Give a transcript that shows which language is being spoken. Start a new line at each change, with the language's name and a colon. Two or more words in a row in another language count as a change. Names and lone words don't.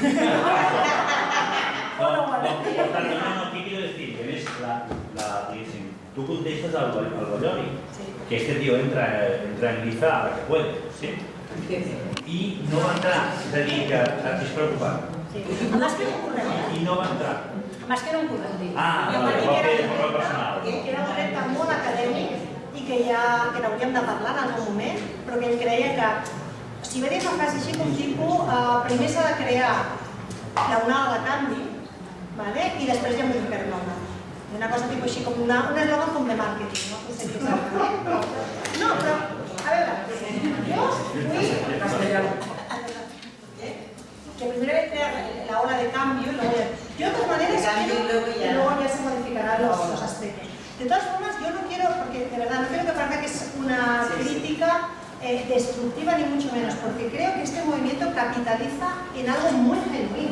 Spanish: No, ¿qué quiero decir? Que ves tú contestas al Ballori, que este tío entra en liza a la que puede, ¿sí? Y no va a entrar, es decir, que es preocupant. Más que un current.
Catalan: I no va entrar.
Spanish: Más que era un current.
Catalan: Ah, vale, ho va fer de forma personal. Que era un repte molt acadèmic i que n'hauríem de parlar en algun moment, però que ell creia que si va dir una frase així com tipus, primer s'ha de crear l'onada de canvi, i després ja modificar-la. Una cosa tipus així com un eslògan com de màrqueting, no? No sé què exactament. No, però, a veure, jo vull...
Spanish: Que primero hay que crear la ola de cambio y luego ya... Yo de todas maneras quiero, luego ya se modificarán los aspectos. De todas formas, yo no quiero, porque de verdad no quiero que parezca que es una crítica destructiva ni mucho menos, porque creo que este movimiento capitaliza en algo muy genuino.